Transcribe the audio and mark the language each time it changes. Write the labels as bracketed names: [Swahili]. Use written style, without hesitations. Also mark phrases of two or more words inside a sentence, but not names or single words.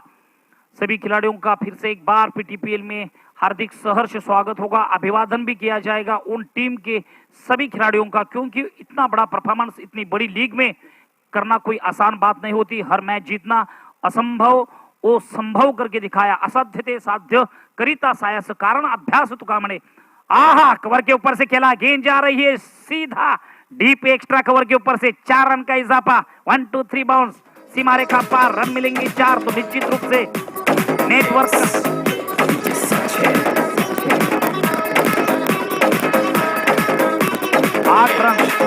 [Hindi] सभी खिलाड़ियों का फिर से एक बार PTPL में हार्दिक सहर्ष स्वागत होगा, अभिवादन भी किया जाएगा उन टीम के सभी खिलाड़ियों का, क्योंकि इतना बड़ा परफॉर्मेंस इतनी बड़ी लीग में करना कोई आसान बात नहीं होती। हर मैच जीतना असंभव वो संभव करके दिखाया, [Marathi] असाध्य ते साध्य करिता सायास कारण अभ्यास तुका म्हणे। [Hindi] आहा, कवर के ऊपर से खेला, गेंद जा रही है सीधा डीप एक्स्ट्रा कवर के ऊपर से 4 रन का इजाफा। 1 2 3 बाउंस, सीमा रेखा पार, रन मिलेंगे 4। तो निश्चित रूप से नेटवर्क 8 रन।